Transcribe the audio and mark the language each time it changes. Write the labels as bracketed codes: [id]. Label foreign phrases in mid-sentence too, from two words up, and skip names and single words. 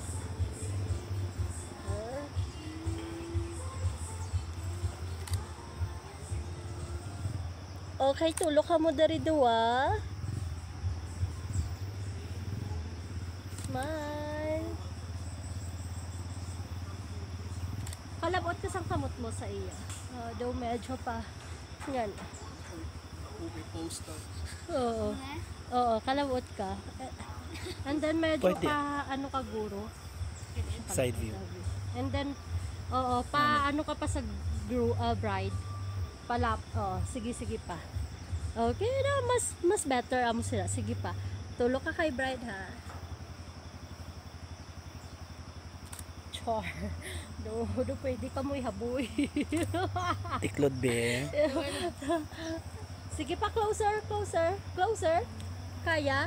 [hil] Okay, tulog ka mo dari dua. Smile. Kalabot ka sang kamot mo sa iya. Daw medyo pa. Yan. [en] Movie poster. [hil] Oo. Oo, kalabot ka. [en] And then [hil] medyo Pwede. pa ano ka guro. [en] Side view. And then [hil] pa ano ka pa sa bride. Palap. Sige pa. Okay na, mas better amo sila. Sige pa. Tulog ka kay bride ha. Char. Do pwede ka mo ihaboy. Tiklod be. Sige pa, closer. Kaya?